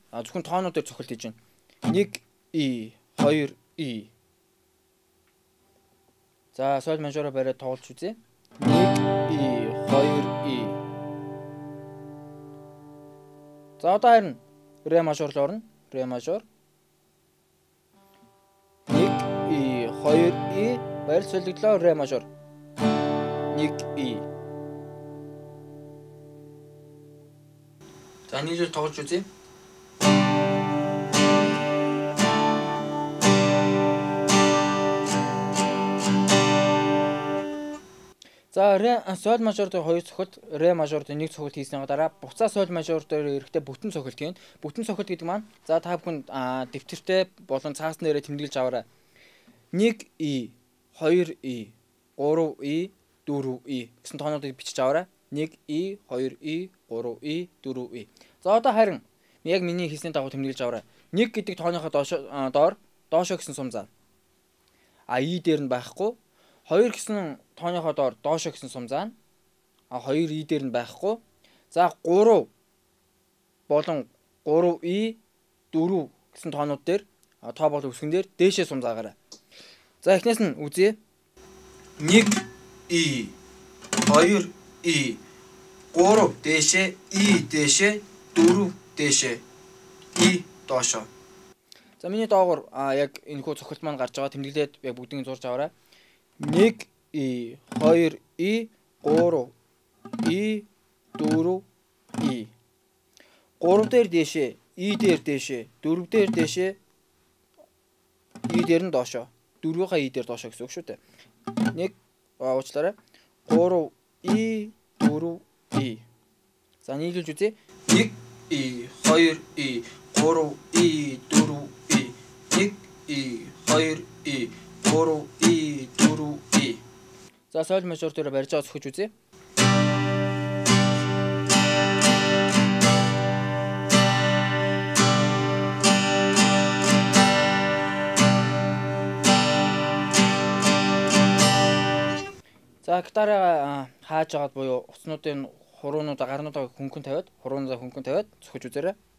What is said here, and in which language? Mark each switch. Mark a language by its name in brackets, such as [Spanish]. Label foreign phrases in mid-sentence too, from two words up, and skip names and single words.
[Mongolian] Зөвхөн тоонууд дээр цохилт хийж байна. 1 И 2 И. За соль мажороо бариад тоглож үзье. 1 И 2 И. За одоо харин ре мажор руу орно. Ре мажор. 1 и 2 и баяр солигдлоо ре мажор. 1 и. За нийлүүл тоглож үзье. За ре соль мажор дээр 2 цохилт, ре мажор дээр 1 цохилт хийсний дараа буцаа соль мажор дээр эрэхтэй бүтэн цохилт хийн. Бүтэн цохилт гэдэг маань за та бүхэн дэвтэртэй болон цаас нэрээ тэмдэглэж аваарай. 1 и 2 и 3 и 4 и гэсэн тоонуудыг бичиж аваарай. 1 и 2 и 3 и 4 и. За одоо харин яг миний хийсний дагуу тэмдэглэж аваарай. 1 гэдэг тооныхоо доошоо гэсэн сум заа. А и дээр нь байхгүй. 2 гэсэн тооныхоо доор доошоо гэсэн сум заана. А 2 и дээр нь байхгүй. За 3 болон 3 и 4 гэсэн тоонууд дээр тоо бол үсгэн дээр дээшээ сум заагаарай. За эхнээс нь үзье. 1 и 2 и 3 дээшээ и дээшээ 4 дээшээ и доошоо. За миний доогоор яг энэ хүү цохилт маань гарч байгаа тэмдэглээд яг бүгдийг зурж аваарай. 1 и 2 и 3 и 4 и 3 дээр дээшээ и дээр дээшээ 4 дээр дээшээ и дээр нь доошоо 4-ийнхаа и дээр доошоо гэсэн үг шүү дээ. 1 уучлаарай 3 и 4 и. За нийлүүлж үзье. 1 и 2 и 3 и 4 и 1 и 2 и 3 и 4 и. За соль мажор дээр барьж байгаа зөвхөж үзье. За гитараа хааж агаад буюу уцнуудын хуруунуудаа гарнуудаа хөнгөн тавиад, хуруунуудаа хөнгөн тавиад зөвхөж үзээрэй.